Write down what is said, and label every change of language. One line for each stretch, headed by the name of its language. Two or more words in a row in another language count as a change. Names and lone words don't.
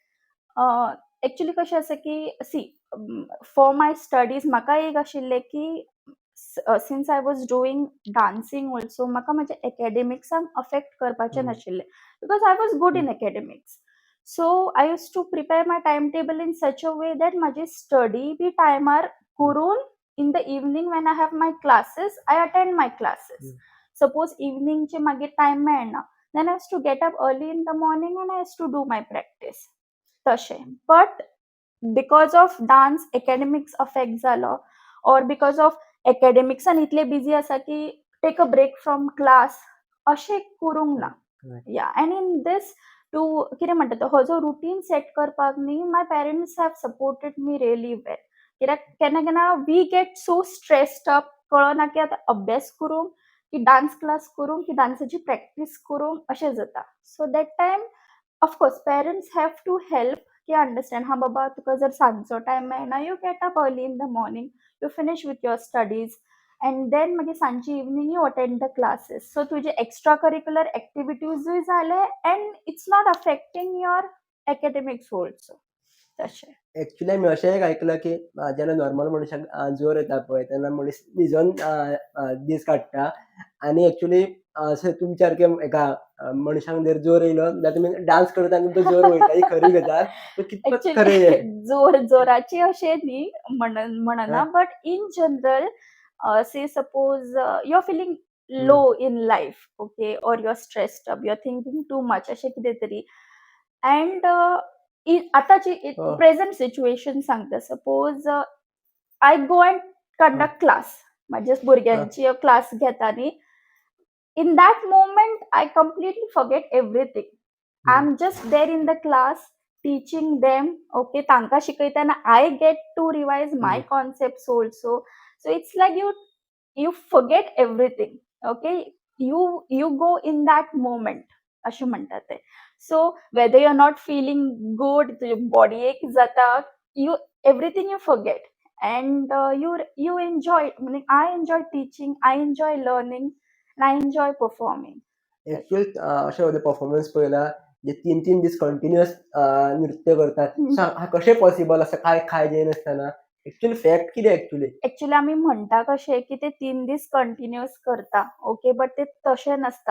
Konkani: एक्चुअली कशें आसा की
English: see for my studies
Konkani: म्हाका एक आशिल्लें की
English: since I was doing dancing also
Konkani: म्हाका म्हज्या एकेडेमिक्सांक अफेक्ट करपाचें नाशिल्लें
English: because I was good in academics. So I used to prepare my time table in such a way that
Konkani: म्हाजी स्टडी बी टायमार करून
English: in the evening when I have my classes I attend my classes.
Konkani: सपोज इवनिंगचे मागीर टायम मेळना
English: then I has to get up early in the morning and I has to do my practice तशें. But because of dance academics affect जालो or because of
Konkani: एकेडेमिक्सान इतले बिजी आसा की
English: take a break from class
Konkani: अशें करूंक ना.
English: Ya and in this two
Konkani: कितें म्हणटा तो हो जो
English: routine set
Konkani: करपाक न्ही
English: my parents have supported me really well.
Konkani: कित्याक केन्ना केन्ना
English: we get so stressed up
Konkani: कळना की आतां अभ्यास करूंक की
English: dance class
Konkani: करूंक की डान्साची प्रॅक्टीस करूंक अशें जाता.
English: So that time of course parents have to help
Konkani: की अंडरस्टँड हा बाबा तुका जर सांजचो टायम मेळना
English: you get up early in the morning you finish with your studies and then
Konkani: मागीर सांजची
English: evening you attend the classes. So तुजे extra curricular एक्टिविटीजूय जाले and it's not affecting your academics also तशें.
Konkani: ऍक्च्युली मी अशें एक आयकलां की जेन्ना नॉर्मल मनशाक जोर येता पळय तेन्ना मनीस न्हिजोन दीस काडटा आनी ऍक्च्युली अशें तुमच्या सारकें एका मनशाक जर जोर येयलो जाल्यार तुमी डान्स करता आनी तो जोर वयता ही खरी गजाल. सो कितपत खरें हें? एक्चुअली जोराची अशें न्ही म्हणना
English: but in general say suppose you are feeling low in life okay or you are stressed up you are thinking too much
Konkani: अशें कितें तरी अँड आतांची
English: present situation सांगता suppose I go and conduct class
Konkani: माझ्या भुरग्यांची क्लास घेता न्ही
English: in that moment I completely forget everything. I'm just there in the class teaching them okay
Konkani: तांकां शिकयताना
English: I get to revise my concepts also. So it's like you forget everything. Okay, you go in that moment
Konkani: अशें म्हणटा ते.
English: So whether you're not feeling good तुजी body ache जाता you everything you forget and you enjoy. I enjoy teaching, I enjoy learning and I enjoy performing.
Konkani: ऍक्च्युअली अशें वेळेर परफॉर्मन्स पळयला जे 3 दीस कंटिन्युअस नृत्य करतात. सो हा कशें पॉसिबल आसा काय खाय नासतना? ऍक्च्युअली फॅक्ट कितें ऍक्च्युअली? एक्चुअली आमी म्हणटा कशें की ते 3 दीस कंटिन्युअस करता ओके बट ते तशें नसतात.